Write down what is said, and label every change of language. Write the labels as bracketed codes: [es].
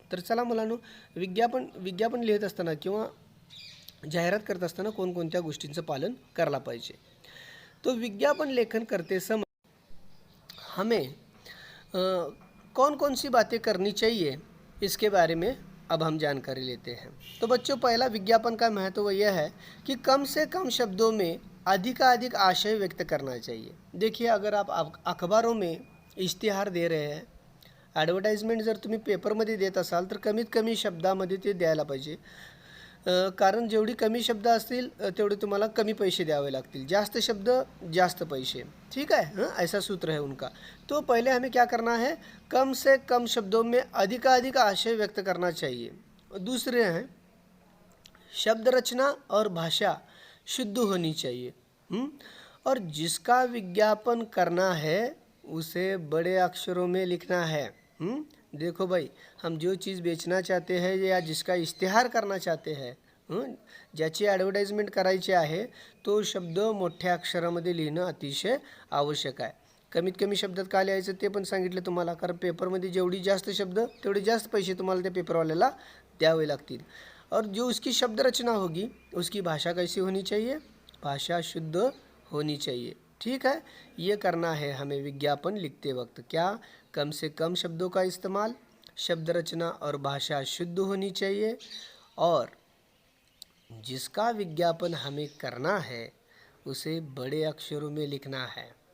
[mr] तर चला मुलांनो, विज्ञापन लिहित असताना किंवा जाहिरात करत असताना कोणकोणत्या गोष्टींचं पालन करायला पाहिजे। [hi] तो विज्ञापन लेखन करते समय हमें कौन कौन सी बातें करनी चाहिए, इसके बारे में अब हम जानकारी लेते हैं। तो बच्चों, पहला विज्ञापन का महत्व यह है कि कम से कम शब्दों में अधिकाधिक आशय व्यक्त करना चाहिए। देखिए, अगर आप अखबारों में इश्तिहार दे रहे हैं, [mr] ॲडव्हर्टाइजमेंट जर तुम्ही पेपरमध्ये देत असाल तर कमीत कमी शब्दामध्ये ते द्यायला पाहिजे। कारण जेवढी कमी शब्द असतील तेवढे तुम्हाला कमी पैसे द्यावे लागतील, जास्त शब्द जास्त पैसे। [hi] ठीक है, ऐसा सूत्र है उनका। तो पहले हमें क्या करना है, कम से कम शब्दों में अधिकाधिक आशय व्यक्त करना चाहिए। दूसरे हैं, शब्द रचना और भाषा शुद्ध होनी चाहिए। और जिसका विज्ञापन करना है उसे बड़े अक्षरों में लिखना है। देखो भाई, हम जो चीज़ बेचना चाहते हैं या जिसका इश्तिहार करना चाहते हैं [mr] ज्याची ॲडव्हर्टाइजमेंट करायची आहे तो शब्द मोठ्या अक्षरामध्ये लिहिणं अतिशय आवश्यक आहे. कमीत कमी शब्दात काय लिहायचं ते पण सांगितलं तुम्हाला, कारण पेपरमध्ये जेवढी जास्त शब्द तेवढे जास्त पैसे तुम्हाला त्या पेपरवाल्याला द्यावे लागतील. [hi] और जो उसकी शब्द रचना होगी उसकी भाषा कैसी होनी चाहिए, भाषा शुद्ध होनी चाहिए. ठीक है, ये करना है हमें विज्ञापन लिखते वक्त. क्या, कम से कम शब्दों का इस्तेमाल, शब्द रचना और भाषा शुद्ध होनी चाहिए, और जिसका विज्ञापन हमें करना है उसे बड़े अक्षरों में लिखना है.